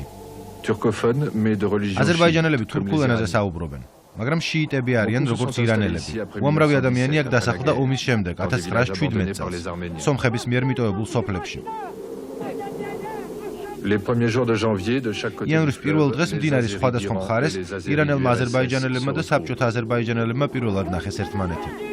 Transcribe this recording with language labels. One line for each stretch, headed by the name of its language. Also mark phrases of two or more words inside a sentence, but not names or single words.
French: Turcophone mais de religion.
Georgian: აზერბაიჯანელები თურქულ ენაზე საუბრობენ, მაგრამ შიიტები არიან როგორც ირანელები. უამრავი ადამიანი აქ დასახლდა ომის შემდეგ 1917 წელს სომხების მიერ მიტოვებულ სოფლებში.
French: Les premiers jours de janvier de chaque côté.
Georgian: იანვრის პირველ დღეს მდინარის სხვადასხვა მხარეს ირანელმა აზერბაიჯანელებმა და საბჭოთა აზერბაიჯანელებმა პირველად ნახეს ერთმანეთი.